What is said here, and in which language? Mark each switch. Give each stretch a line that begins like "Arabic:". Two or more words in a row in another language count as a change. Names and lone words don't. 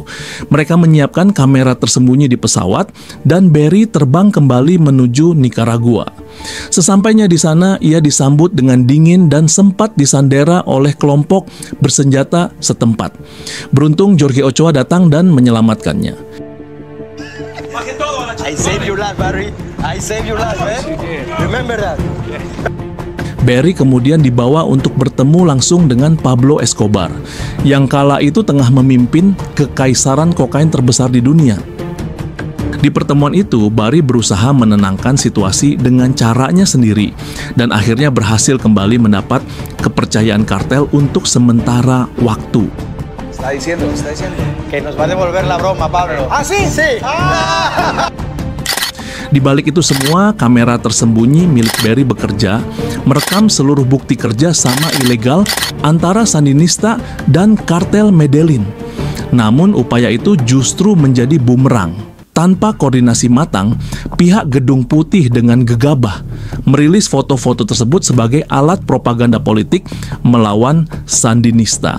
Indonesian: Mereka menyiapkan kamera tersembunyi di pesawat dan Barry terbang kembali menuju Nicaragua. Sesampainya di sana, ia disambut dengan dingin dan sempat disandera oleh kelompok bersenjata setempat. Beruntung Jorge Ochoa datang dan menyelamatkannya.
English: I saved your life, Barry. I saved your life, man. Remember that.
Indonesian: Barry kemudian dibawa untuk bertemu langsung dengan Pablo Escobar, yang kala itu tengah memimpin kekaisaran kokain terbesar di dunia. Di pertemuan itu, Barry berusaha menenangkan situasi dengan caranya sendiri, dan akhirnya berhasil kembali mendapat kepercayaan kartel untuk sementara waktu.
Spanish: Está diciendo. Que nos va a devolver la broma, Pablo. ¿Ah, sí? Sí.
Indonesian: Di balik itu semua, kamera tersembunyi milik Barry bekerja, merekam seluruh bukti kerja sama ilegal antara Sandinista dan kartel Medellin. Namun upaya itu justru menjadi bumerang. Tanpa koordinasi matang, pihak Gedung Putih dengan gegabah merilis foto-foto tersebut sebagai alat propaganda politik melawan Sandinista.